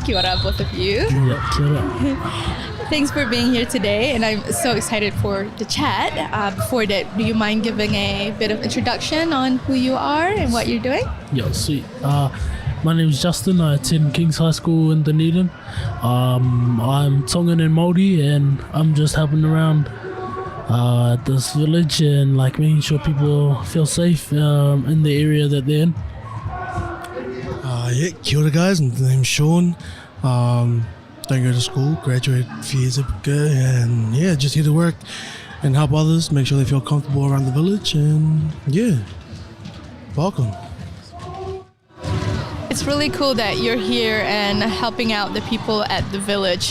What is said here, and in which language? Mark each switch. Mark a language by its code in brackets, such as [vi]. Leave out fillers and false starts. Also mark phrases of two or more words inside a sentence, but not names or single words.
[mi] Kia ora, [en] both of you. [mi] Kia ora. [en] Thanks for being here today, and I'm so excited for the chat. Before that, do you mind giving a bit of introduction on who you are and what you're doing? Yeah, sweet. My name is Justin. I attend King's High School in Dunedin. I'm Tongan and Māori, and I'm just helping around at this village and like making sure people feel safe in the area that they're in. [mi] Kia ora [en] guys, my name's Sean. Don't go to school, graduated a few years ago, and just here to work and help others, make sure they feel comfortable around the village, and welcome. It's really cool that you're here and helping out the people at the village.